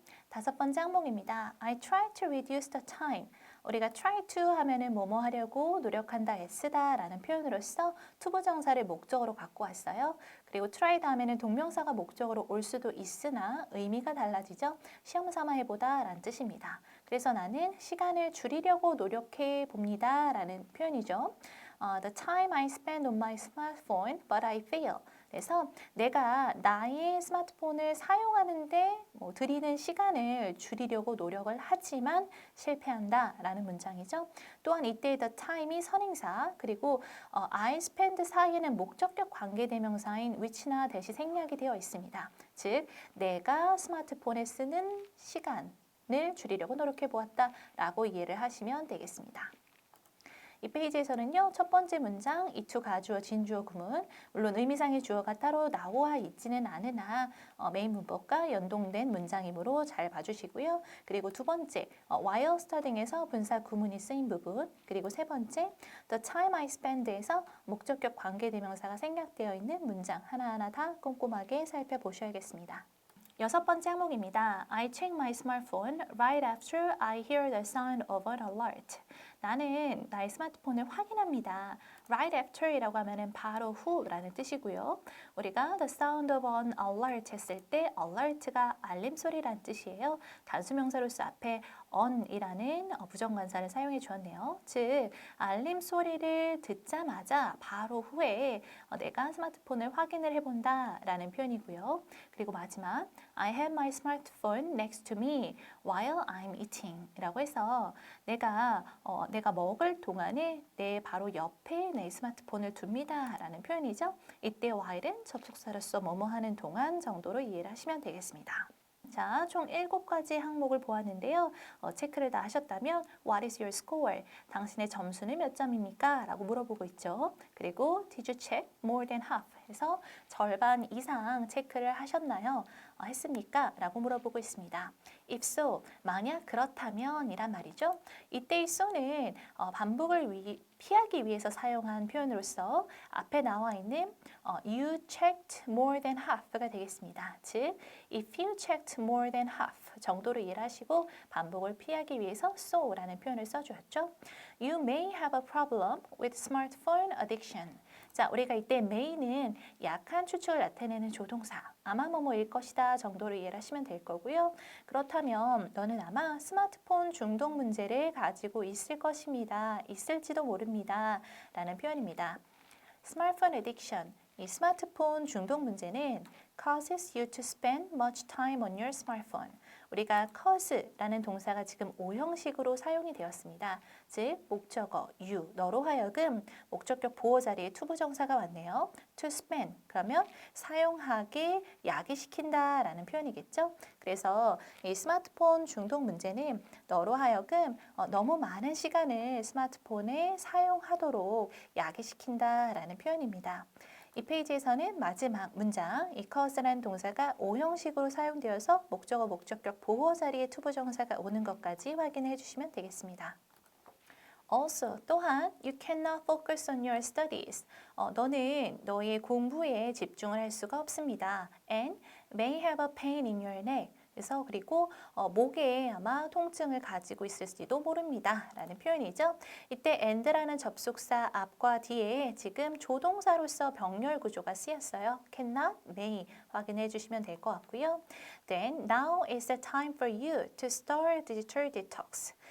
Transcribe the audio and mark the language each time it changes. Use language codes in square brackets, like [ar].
[ko] 다섯 번째 항목입니다. [en] I try to reduce the time. [ko] 우리가 try to 하면은 뭐뭐 하려고 노력한다, 애쓰다 라는 표현으로서 투부정사를 목적으로 갖고 왔어요. 그리고 try 다음에는 동명사가 목적으로 올 수도 있으나 의미가 달라지죠. 시험 삼아 해보다 라는 뜻입니다. 그래서 나는 시간을 줄이려고 노력해 봅니다 라는 표현이죠. [en] The time I spend on my smartphone, but I fail. [ko] 그래서 내가 나의 스마트폰을 사용하는데 들이는 시간을 줄이려고 노력을 하지만 실패한다라는 문장이죠. 또한 이때 the time이 선행사, 그리고 I spend 사이에는 목적격 관계대명사인 which나 대시 생략이 되어 있습니다. 즉, 내가 스마트폰에 쓰는 시간을 줄이려고 노력해 보았다라고 이해를 하시면 되겠습니다. 이 페이지에서는요, 첫 번째 문장 이투 가주어 진주어 구문, 물론 의미상의 주어가 따로 나와 있지는 않으나 메인 문법과 연동된 문장이므로 잘 봐주시고요. 그리고 두 번째 while studying에서 분사 구문이 쓰인 부분, 그리고 세 번째 the time I spend에서 목적격 관계대명사가 생략되어 있는 문장 하나하나 다 꼼꼼하게 살펴보셔야겠습니다. 여섯 번째 항목입니다. [en] I check my smartphone right after I hear the sound of an alert. [ko] 나는 나의 스마트폰을 확인합니다. Right after이라고 하면은 바로 후라는 뜻이고요. 우리가 the sound of an alert 했을 때 alert가 알림 소리란 뜻이에요. 단수명사로서 앞에 on이라는 부정관사를 사용해 주었네요. 즉, 알림 소리를 듣자마자 바로 후에 내가 스마트폰을 확인을 해본다 라는 표현이고요. 그리고 마지막 [en] I have my smartphone next to me while I'm eating [ko] 라고 해서 내가 먹을 동안에 내 바로 옆에 내 스마트폰을 둡니다 라는 표현이죠. 이때 while은 접속사로서 뭐뭐 하는 동안 정도로 이해를 하시면 되겠습니다. 자, 총 7가지 항목을 보았는데요. 체크를 다 하셨다면 [en] What is your score? [ko] 당신의 점수는 몇 점입니까? 라고 물어보고 있죠. [en] 그리고 Did you check more than half? [ko] 해서 절반 이상 체크를 하셨나요? 했습니까? 라고 물어보고 있습니다. [en] If so, [ko] 만약 그렇다면 이란 말이죠. 이때의 so는 반복을 피하기 위해서 사용한 표현으로서 앞에 나와 있는 [en] you checked more than half [ko] 가 되겠습니다. 즉, [en] if you checked more than half [ko] 정도로 이해를 하시고 반복을 피하기 위해서 so라는 표현을 써주었죠. [en] You may have a problem with smartphone addiction. [ko] 자, 우리가 이때 may는 약한 추측을 나타내는 조동사, 아마 뭐뭐일 것이다 정도로 이해를 하시면 될 거고요. 그렇다면 너는 아마 스마트폰 중독 문제를 가지고 있을 것입니다. 있을지도 모릅니다. 라는 표현입니다. [en] 스마트폰 addiction, [ko] 이 스마트폰 중독 문제는 [en] causes you to spend much time on your smartphone. [ko] 우리가 cause라는 동사가 지금 오형식으로 사용이 되었습니다. 즉, 목적어 you, 너로 하여금 목적격 보호 자리에 투부정사가 왔네요. to spend, 그러면 사용하게 야기시킨다 라는 표현이겠죠. 그래서 이 스마트폰 중독 문제는 너로 하여금 너무 많은 시간을 스마트폰에 사용하도록 야기시킨다 라는 표현입니다. 이 페이지에서는 마지막 문장, 이 cause라는 동사가 오형식으로 사용되어서 목적어, 목적격 보호 자리에 투부정사가 오는 것까지 확인해 주시면 되겠습니다. [en] Also, 또한 you cannot focus on your studies. [ko] 너는 너의 공부에 집중을 할 수가 없습니다. [en] And may have a pain in your neck. [ko] 그래서 그리고 목에 아마 통증을 가지고 있을지도 모릅니다. 라는 표현이죠. 이때 and라는 접속사 앞과 뒤에 지금 조동사로서 병렬 구조가 쓰였어요. cannot, may 확인해 주시면 될 것 같고요. [en] Then now is the time for you to start digital detox.